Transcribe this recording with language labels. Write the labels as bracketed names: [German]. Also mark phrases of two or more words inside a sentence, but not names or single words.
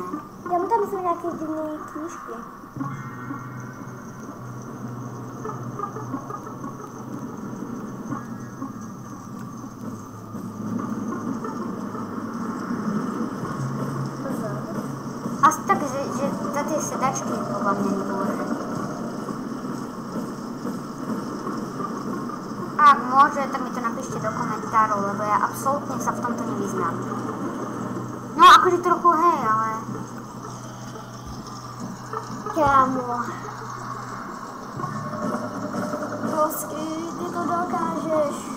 [Czech] Tam jsou nějaké divné knížky. Pozor. [Slovak] Asi tak, že za tie sedačky podľa mňa nemôže. Ak môže, tak mi to napíšte do komentárov, lebo ja absolútne sa v tomto nevyznám. No akože trochu hej, ale... Kámo. Prosím, ty to dokážeš.